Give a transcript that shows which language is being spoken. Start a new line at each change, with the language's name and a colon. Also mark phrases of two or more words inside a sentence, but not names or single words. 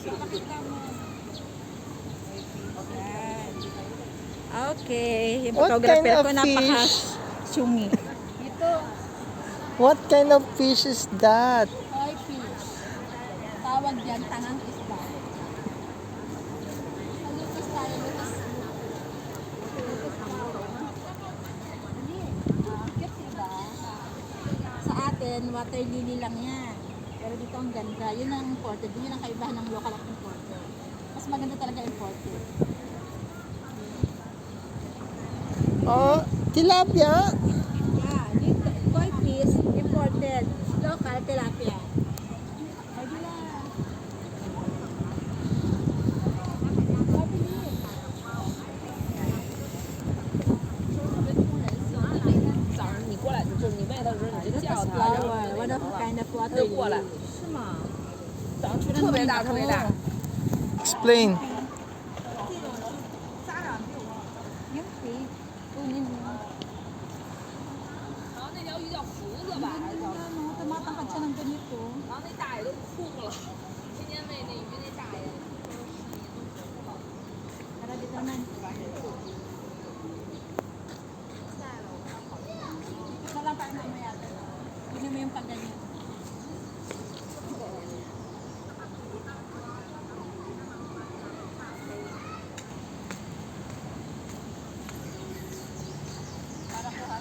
Filipino: Okay, yung
English: What photographer kind of
Filipino: ko napaka-syungi. Ito,
English: What kind of fish is that? koi fish.
Filipino: Tawag dyan, tangang isda. Lutos tayo, lutos. Lutos tayo. Cute diba? Sa atin,
English: water lily
Filipino: lang yan. Pero dito ang ganda. Yun ang imported. Yun ang kaibahan ng local at imported. Mas maganda talaga imported. Oh, tilapia.
English: Yeah, dito, koi fish, imported.
Filipino: Local, tilapia. Pwede na. Pabili.
Chinese: 早上你过来的时候，你卖的时候你就
English: Lotus
Chinese: 叫他，然后
English: flower, one of kind of
Chinese: 他
English: water
Chinese: 就过来。
English: lily.
Chinese: 是吗？早上特别大，特别大。
English: Explain.
Filipino: Yung fish, kunin mo.
Chinese: 然后那条鱼叫福子吧，还是叫？
Filipino: Ano, tumatangkad siya ng ganito.
Chinese: 然后那大爷都哭了，天天喂那鱼那大爷。
Filipino: Tara dito naman. Ito lang tayo mamaya. Kunin mo yung pagganyan. Para ko ha.